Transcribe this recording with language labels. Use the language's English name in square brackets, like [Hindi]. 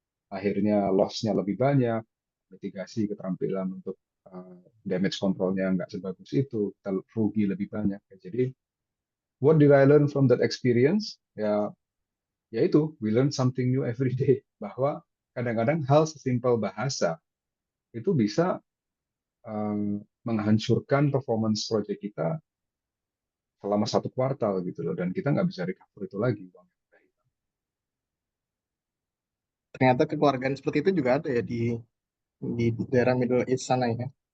[Indonesian] Akhirnya loss-nya lebih banyak, mitigasi keterampilan untuk damage control-nya nggak sebagus itu, kita rugi lebih banyak. Jadi, [English] what did I learn from that experience? [Indonesian] Ya itu, [English] we learn something new every day. [Indonesian] Bahwa kadang-kadang hal sesimpel bahasa itu bisa menghancurkan performance project kita selama 1 kuartal gitu loh, dan kita nggak bisa recover itu lagi. Ternyata kekeluargaan seperti itu juga ada ya di daerah Middle East sana ya.